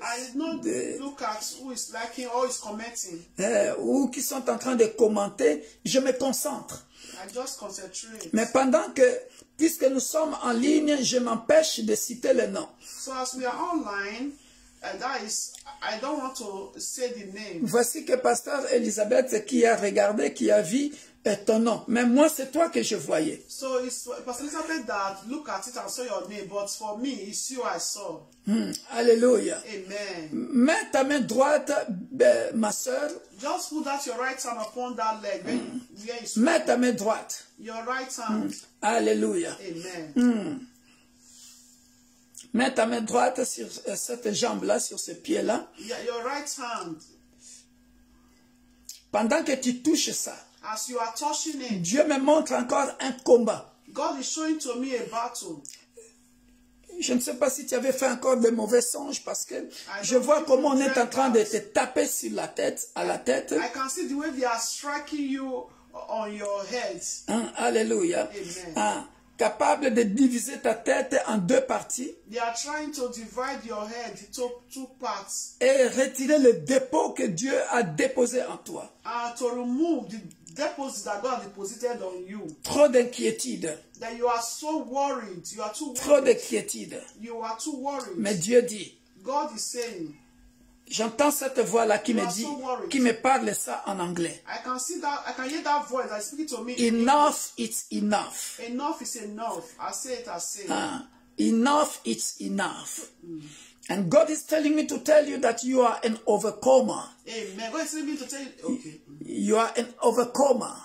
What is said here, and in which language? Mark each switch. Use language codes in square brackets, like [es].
[en] I did not look at who is liking or is commenting. [fr] ou qui sont en train de commenter. Je me concentre. [en] I just concentrate. [fr] Mais pendant que, puisque nous sommes en ligne, je m'empêche de citer le nom. [en] So as we are online, that is, I don't want to say the name. [fr] Voici que Pasteur Elisabeth qui a regardé, qui a vu ton nom. Mais moi, c'est toi que je voyais. [en] So it's Pastor Elizabeth that look at it and saw your name, but for me, it's you I saw. Alléluia. Amen. [fr] Mets ta main droite, ma soeur. [en] Just put that your right hand upon that leg. Where is [fr] Mets ta main droite. [en] your right hand? Alléluia. Amen. [fr] Mets ta main droite sur cette jambe-là, sur ce pied-là. [en] Yeah, your right hand. [fr] Pendant que tu touches ça, [en] As you are touching it, [fr] Dieu me montre encore un combat. [en] God is showing to me a battle. [fr] Je ne sais pas si tu avais fait encore de mauvais songes parce que je vois comment on est en train de te taper sur la tête, à la tête. [en] I can see the way they are striking you on your head. Alléluia. Amen. [fr] Capable de diviser ta tête en deux parties [en] They are trying to divide your head into two parts [fr] et retirer le dépôt que Dieu a déposé en toi. [en] and to remove the deposit that God deposited on you. [fr] Trop d'inquiétude, [en] That you are so worried. You are too [fr] trop [en] worried. [fr] d'inquiétude. [en] You are too worried. [fr] Mais Dieu dit, [en] God is saying, [fr] j'entends cette voix-là qui me dit, qui me parle ça en anglais. [en] I can see that, I can hear that voice that is speaking to me. Enough, it's enough. Enough is enough. I say it, I say it. Enough, it's enough. And God is telling me to tell you that you are an overcomer. Amen. God is telling me to tell you, okay. You are an overcomer.